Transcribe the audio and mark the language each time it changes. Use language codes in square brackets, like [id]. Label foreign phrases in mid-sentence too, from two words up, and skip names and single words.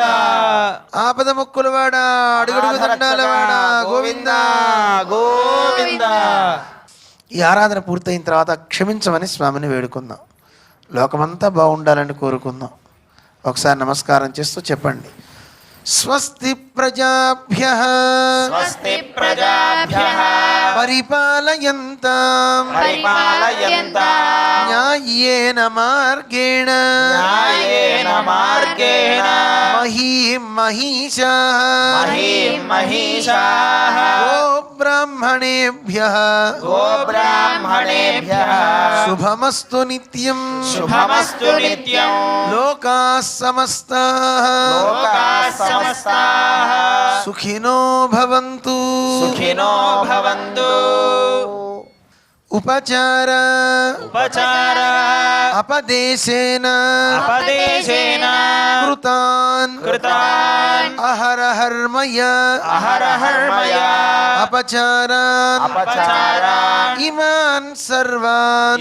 [te] ఆపద ముక్కులవాడ అడుగడుగు దండాలవాడ గోవింద గోవింద. ఈ ఆరాధన పూర్తయిన తర్వాత క్షమించమని స్వామిని వేడుకుందాం. లోకమంతా బాగుండాలని కోరుకుందాం. ఒకసారి నమస్కారం చేస్తూ చెప్పండి. [sa] స్వస్తి ప్రజాభ్యః స్వస్తి ప్రజాభ్యః పరిపాలయంతాం పరిపాలయంతాం న్యాయేన మార్గేణ న్యాయేన మార్గేణ మహీం మహిషాః మహీం మహిషాః గోబ్రాహ్మణేభ్యః గోబ్రాహ్మణేభ్యః శుభమస్తు నిత్యం శుభమస్తు నిత్యం లోకాః సమస్తాః లోకాః సమస్తాః సుఖినో భవంతు సుఖినో భవంతు. ఉపచార ఉపచార అపదేశేన అపదేశేన కృతాన్ కృతాన్ అహరహర్మయ అహరహర్మయ అపచారాన్ అపచారాన్ ఇమాన్ సర్వాన్